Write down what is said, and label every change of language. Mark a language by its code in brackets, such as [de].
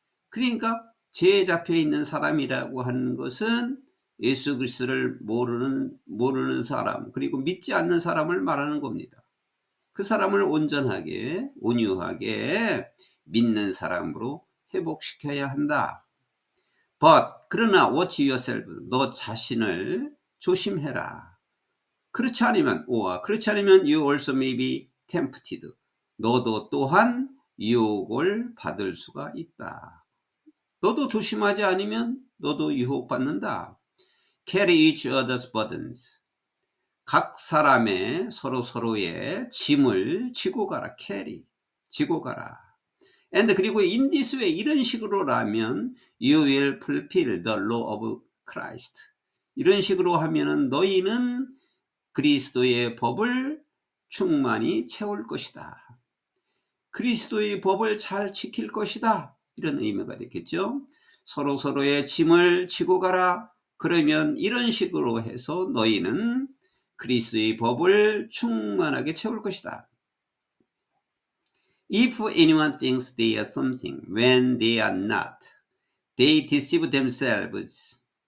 [ko] 그러니까 죄에 잡혀 있는 사람이라고 하는 것은 예수 그리스도를 모르는 사람, 그리고 믿지 않는 사람을 말하는 겁니다. 그 사람을 온전하게, 온유하게 믿는 사람으로 회복시켜야 한다. But 그러나 [en] watch yourself, [ko] 너 자신을 조심해라. 그렇지 않으면 [en] you also may be tempted. [ko] 너도 또한 유혹을 받을 수가 있다. 너도 조심하지 않으면 너도 유혹받는다. [en] Carry each other's burdens. [ko] 각 사람의 서로의 짐을 지고 가라. carry, 지고 가라. [en] And 그리고 in this way, [ko] 이런 식으로라면 [en] you will fulfill the law of Christ. [ko] 이런 식으로 하면은 너희는 그리스도의 법을 충만히 채울 것이다. 그리스도의 법을 잘 지킬 것이다. 이런 의미가 되겠죠. 서로의 짐을 지고 가라. 그러면 이런 식으로 해서 너희는 그리스도의 법을 충만하게 채울 것이다. [en] If anyone thinks they are something when they are not, they deceive themselves.